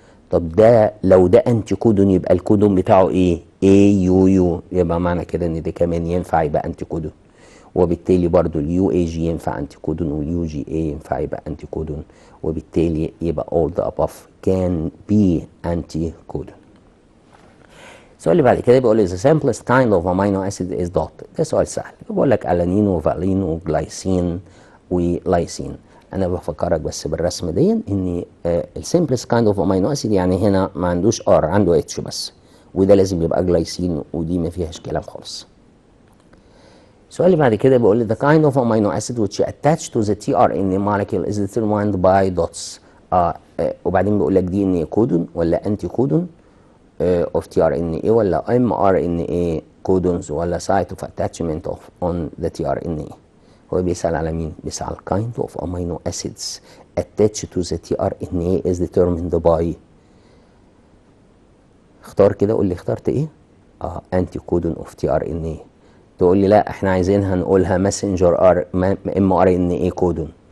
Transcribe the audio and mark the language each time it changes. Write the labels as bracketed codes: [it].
[ar] طب ده لو ده انتي كودون يبقى الكودون بتاعه ايه؟ AUU، يبقى معنى كده ان ده كمان ينفع يبقى انتي كودون، وبالتالي برضو اليو اي جي ينفع انتي كودون واليو جي اي ينفع يبقى انتي كودون، وبالتالي يبقى [en] all the above can be anti codon. [ar] السؤال اللي بعد كده بيقول لي [en] the simplest kind of amino acid is dot. [ar] ده سؤال سهل، بيقول لك الانين وفالين وجلايسين ولايسين. انا بفكرك بس بالرسم دي ان السمبلست كايند اوف امينو اسيد يعني هنا ما عندوش ار، عنده اتش بس، وده لازم يبقى جلايسين، ودي ما فيهاش كلام خالص. السؤال اللي بعد كده بيقول لي [en] the kind of amino acid which attached to the tRNA molecule is determined by dots. وبعدين بيقول لك D N A codon ولا anticodon of tRNA ولا mRNA codons ولا site of attachment of on the tRNA. [ar] هو بيسأل على مين؟ بيسأل على [en] kind of amino acids attached to the tRNA is determined by. [ar] اختار كده، قول لي اخترت ايه؟ انتي كودون of tRNA. تقول لي لا احنا عايزينها نقولها ماسنجر ام ار ان اي كودون.